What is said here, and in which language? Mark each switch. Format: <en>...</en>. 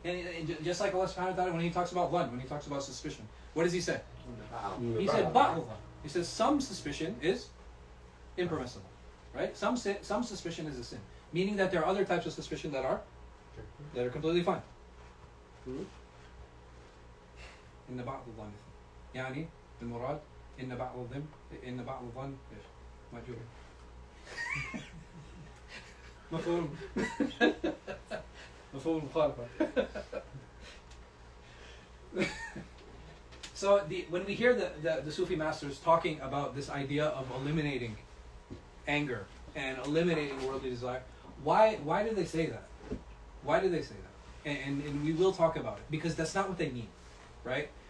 <en>And just like Allah subhanahu wa ta'ala, when He talks about dhann, when He talks about suspicion, what does He say? He said ba'd. He says some suspicion is impermissible. Right? Some suspicion is a sin. Meaning that there are other types of suspicion that are completely fine.</en> <ar>إن بعض الظن يعني المراد إن بعض الظن إيش مأجور مفهوم المخالفة.</ar> <en>So when we hear the Sufi masters talking about this idea of eliminating anger and eliminating worldly desire, why do they say that? Why do they say that? And we will talk about it, because that's not what they mean, right?</en>